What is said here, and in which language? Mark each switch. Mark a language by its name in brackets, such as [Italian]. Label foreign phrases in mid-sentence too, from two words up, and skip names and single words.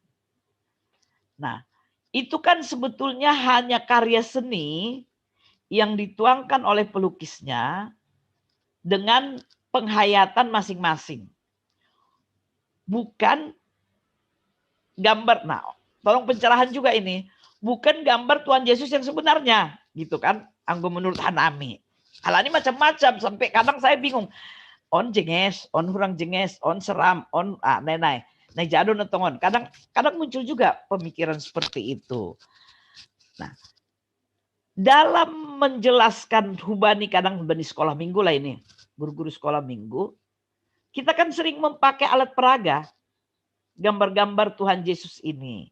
[Indonesian] Nah, itu kan sebetulnya hanya karya seni yang dituangkan oleh pelukisnya dengan penghayatan masing-masing. Bukan gambar, tolong pencerahan juga ini, bukan gambar Tuhan Yesus yang sebenarnya, gitu kan? Anggo menurut Hanami. Hal ini macam-macam, sampai kadang saya bingung. [Batak Simalungun] On jenges, on hurang jenges, on seram, on nenai jado netongon. [Indonesian] Kadang muncul juga pemikiran seperti itu. Nah, dalam menjelaskan hubani sekolah minggu lah ini, guru-guru sekolah minggu, kita kan sering memakai alat peraga, gambar-gambar Tuhan Yesus ini.